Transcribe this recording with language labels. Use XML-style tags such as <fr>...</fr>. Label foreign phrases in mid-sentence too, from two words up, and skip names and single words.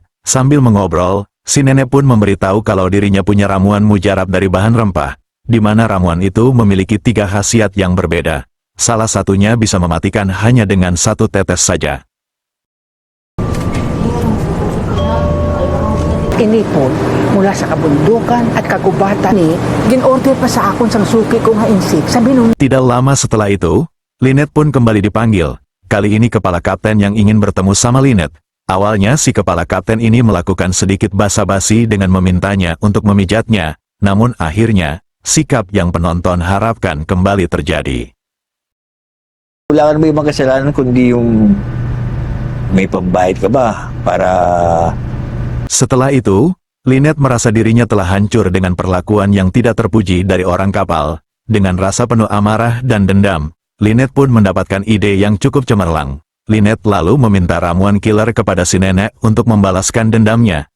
<id>Sambil mengobrol, si nenek pun memberitahu kalau dirinya punya ramuan mujarab dari bahan rempah, di mana ramuan itu memiliki 3 khasiat yang berbeda. Salah satunya bisa mematikan hanya dengan 1 tetes saja.</id> <hil>Ini po,</hil> <tl>mula sa kabundukan at kagubatan</tl> <hil>ni, ginorder pa sa akon sang suki kong hainsik.</hil> <tl>Sabi nung</tl> <id>Tidak lama setelah itu, Lynette pun kembali dipanggil. Kali ini kepala kapten yang ingin bertemu sama Lynette. Awalnya si kepala kapten ini melakukan sedikit basa-basi dengan memintanya untuk memijatnya. Namun akhirnya, sikap yang penonton harapkan kembali terjadi.</id> <tl>Wala ka naman ibang kasalanan kundi yung may pambayad ka ba para...</tl> <id>Setelah itu, Lynette merasa dirinya telah hancur dengan perlakuan yang tidak terpuji dari orang kapal. Dengan rasa penuh amarah dan dendam, Lynette pun mendapatkan ide yang cukup cemerlang. Lynette lalu meminta ramuan killer kepada si nenek untuk membalaskan dendamnya.</id>